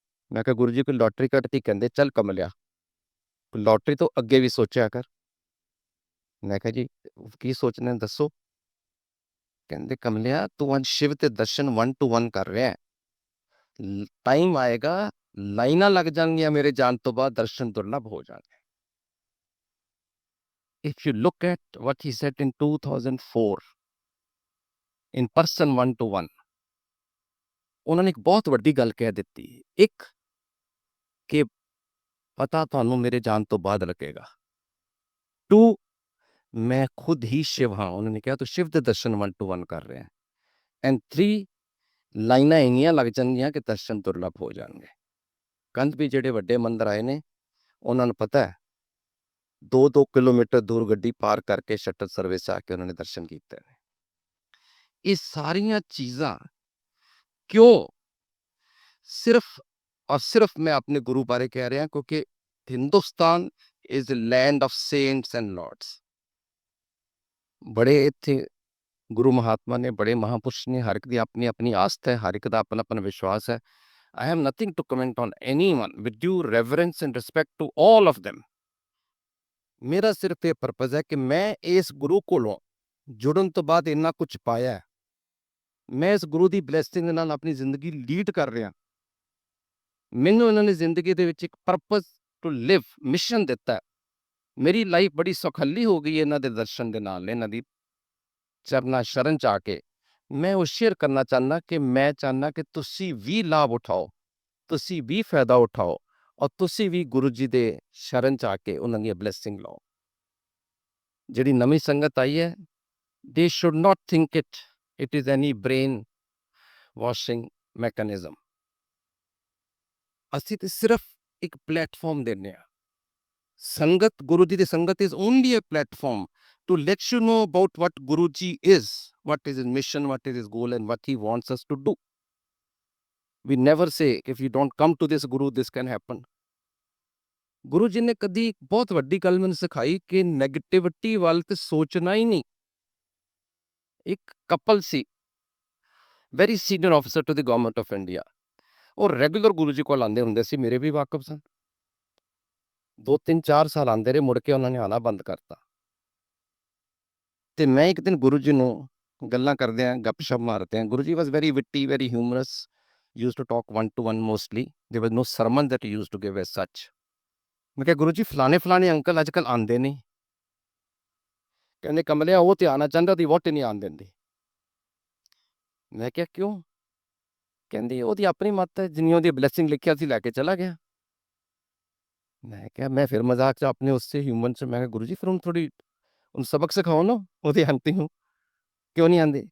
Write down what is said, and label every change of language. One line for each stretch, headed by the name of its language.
Punjabi: ਮੈਂ ਕਿਹਾ ਗੁਰੂ ਜੀ ਕੋਈ ਲੋਟਰੀ ਕੱਢਤੀ? ਕਹਿੰਦੇ ਚੱਲ ਕਮਲਿਆ ਲੋਟਰੀ ਤੋਂ ਅੱਗੇ ਵੀ ਸੋਚਿਆ ਕਰ। ਮੈਂ ਕਿਹਾ ਜੀ ਕੀ ਸੋਚਣਾ ਦੱਸੋ? ਕਹਿੰਦੇ ਕਮਲਿਆ ਤੂੰ ਅੱਜ ਸ਼ਿਵ ਤੇ ਦਰਸ਼ਨ 1 to 1 ਕਰ ਰਿਹਾ, ਟਾਈਮ ਆਏਗਾ ਲਾਈਨਾਂ ਲੱਗ ਜਾਣਗੀਆਂ ਮੇਰੇ ਜਾਣ ਤੋਂ ਬਾਅਦ, ਦਰਸ਼ਨ ਦੁਰਲਭ ਹੋ ਜਾਣਗੇ।
English: If you look at what he said in 2004 in person 1 to 1,
Punjabi: ਉਹਨਾਂ ਨੇ ਇੱਕ ਬਹੁਤ ਵੱਡੀ ਗੱਲ ਕਹਿ ਦਿੱਤੀ। ਇੱਕ ਕਿ ਪਤਾ ਤੁਹਾਨੂੰ ਮੇਰੇ ਜਾਣ ਤੋਂ ਬਾਅਦ ਲੱਗੇਗਾ। 2 ਮੈਂ ਖੁਦ ਹੀ ਸ਼ਿਵ ਹਾਂ। ਉਹਨਾਂ ਨੇ ਕਿਹਾ ਤੂੰ ਸ਼ਿਵ ਦੇ ਦਰਸ਼ਨ 1 to 1 ਕਰ ਰਿਹਾ। ਐਂਡ 3 ਲਾਈਨਾਂ ਇੰਨੀਆਂ ਲੱਗ ਜਾਣਗੀਆਂ ਕਿ ਦਰਸ਼ਨ ਦੁਰਲਭ ਹੋ ਜਾਣਗੇ। ਕੰਧ ਵੀ ਜਿਹੜੇ ਵੱਡੇ ਮੰਦਰ ਆਏ ਨੇ ਉਹਨਾਂ ਨੂੰ ਪਤਾ ਹੈ 2-2 ਕਿਲੋਮੀਟਰ ਦੂਰ ਗੱਡੀ ਪਾਰ ਕਰਕੇ ਸ਼ਟਲ ਸਰਵਿਸ ਆ ਕੇ ਉਹਨਾਂ ਨੇ ਦਰਸ਼ਨ ਕੀਤੇ ਨੇ। ਇਹ ਸਾਰੀਆਂ ਚੀਜ਼ਾਂ ਕਿਉਂ ਸਿਰਫ ਔਰ ਸਿਰਫ ਮੈਂ ਆਪਣੇ ਗੁਰੂ ਬਾਰੇ ਕਹਿ ਰਿਹਾ ਕਿਉਂਕਿ Hindustan
English: Is the land of saints and lords.
Punjabi: ਬੜੇ ਇੱਥੇ ਗੁਰੂ ਮਹਾਤਮਾ ਨੇ, ਬੜੇ ਮਹਾਪੁਰਸ਼ ਨੇ, ਹਰ ਇੱਕ ਦੀ ਆਪਣੀ ਆਪਣੀ ਆਸਥਾ ਹੈ, ਹਰ ਇੱਕ ਦਾ ਆਪਣਾ ਆਪਣਾ ਵਿਸ਼ਵਾਸ ਹੈ।
English: I have nothing to comment on anyone with due reverence and respect to all of them.
Punjabi: ਮੇਰਾ ਸਿਰਫ ਇਹ ਪਰਪਸ ਹੈ ਕਿ ਮੈਂ ਇਸ ਗੁਰੂ ਕੋਲੋਂ ਜੁੜਨ ਤੋਂ ਬਾਅਦ ਇੰਨਾ ਕੁਝ ਪਾਇਆ। ਮੈਂ ਇਸ ਗੁਰੂ ਦੀ ਬਲੇਸਿੰਗ ਦੇ ਨਾਲ ਆਪਣੀ ਜ਼ਿੰਦਗੀ ਲੀਡ ਕਰ ਰਿਹਾ। ਮੈਨੂੰ ਇਹਨਾਂ ਨੇ ਜ਼ਿੰਦਗੀ ਦੇ ਵਿੱਚ ਇੱਕ
English: purpose to live
Punjabi: ਮਿਸ਼ਨ ਦਿੱਤਾ। ਮੇਰੀ ਲਾਈਫ ਬੜੀ ਸੁਖੱਲੀ ਹੋ ਗਈ ਇਹਨਾਂ ਦੇ ਦਰਸ਼ਨ ਦੇ ਨਾਲ, ਇਹਨਾਂ ਦੀ ਚਰਨਾ ਸ਼ਰਨ ਚ ਆ ਕੇ। ਮੈਂ ਉਹ ਸ਼ੇਅਰ ਕਰਨਾ ਚਾਹੁੰਦਾ ਕਿ ਮੈਂ ਚਾਹੁੰਦਾ ਕਿ ਤੁਸੀਂ ਵੀ ਲਾਭ ਉਠਾਓ, ਤੁਸੀਂ ਵੀ ਫਾਇਦਾ ਉਠਾਓ ਔਰ ਤੁਸੀਂ ਵੀ ਗੁਰੂ ਜੀ ਦੇ ਸ਼ਰਨ ਚ ਆ ਕੇ ਉਹਨਾਂ ਦੀ ਬਲੇਸਿੰਗ ਲਓ। ਜਿਹੜੀ ਨਵੀਂ ਸੰਗਤ ਆਈ ਹੈ,
English: they should not think it is any brain washing mechanism.
Punjabi: ਅਸੀਂ ਤੇ ਸਿਰਫ ਇੱਕ ਪਲੇਟਫਾਰਮ ਦਿੰਦੇ ਹਾਂ। ਸੰਗਤ, ਗੁਰੂ ਜੀ ਦੀ ਸੰਗਤ
English: is only a platform to let you know about what Guru Ji is, what is his mission, what is his goal and what he wants us to do. We never say if you don't come to this Guru this can happen.
Punjabi: Guru ji ਨੇ ਕਦੀ ਇੱਕ ਬਹੁਤ ਵੱਡੀ ਗੱਲ ਮੈਨੂੰ ਸਿਖਾਈ ਕਿ negativity ਵੱਲ ਤੇ ਸੋਚਣਾ ਹੀ ਨਹੀਂ। ਇੱਕ couple ਸੀ,
English: very senior officer to the government of India,
Punjabi: ਉਹ ਰੈਗੂਲਰ ਗੁਰੂ ਜੀ ਕੋਲ ਆਉਂਦੇ ਹੁੰਦੇ ਸੀ, ਮੇਰੇ ਵੀ ਵਾਕਫ ਸਨ। 2-3-4 ਸਾਲ ਆਉਂਦੇ ਰਹੇ, ਮੁੜ ਕੇ ਉਹਨਾਂ ਨੇ ਆਉਣਾ ਬੰਦ ਕਰਤਾ। ਤੇ ਮੈਂ ਇੱਕ ਦਿਨ ਗੁਰੂ ਜੀ ਨੂੰ ਗੱਲਾਂ ਕਰਦੇ ਆਂ, ਗੱਪਸ਼ਪ ਮਾਰਦੇ ਆਂ।
English: Guru ji was very witty, very humorous, used to talk 1 to 1 mostly. There was no sermon that he used to give as such.
Punjabi: ਮੈਂ ਕਿਹਾ ਗੁਰੂ ਜੀ ਫਲਾਣੇ ਅੰਕਲ ਅੱਜ ਕੱਲ੍ਹ ਆਉਂਦੇ ਨਹੀਂ। ਕਹਿੰਦੇ ਕਮਲਿਆ ਉਹ ਤੇ ਆਉਣਾ ਚਾਹੁੰਦਾ, ਉਹਦੀ ਵਹੁਟੀ ਨਹੀਂ ਆਉਣ ਦਿੰਦੀ। ਮੈਂ ਕਿਹਾ ਕਿਉਂ? ਕਹਿੰਦੀ ਉਹਦੀ ਆਪਣੀ ਮੱਤ ਹੈ, ਜਿੰਨੀ ਉਹਦੀ ਬਲੈਸਿੰਗ ਲਿਖਿਆ ਸੀ ਲੈ ਕੇ ਚਲਾ ਗਿਆ। ਮੈਂ ਕਿਹਾ ਮੈਂ ਫਿਰ ਮਜ਼ਾਕ ਚ ਆਪਣੇ ਉਸਸੇ ਹਿਊਮਨ ਚ ਮੈਂ ਕਿਹਾ ਗੁਰੂ ਜੀ ਫਿਰ ਹੁਣ ਥੋੜੀ ਉਹਨੂੰ ਸਬਕ ਸਿਖਾਓ ਨਾ, ਉਹਦੀ ਆਂਟੀ ਨੂੰ ਕਿਉਂ ਨਹੀਂ ਆਉਂਦੇ?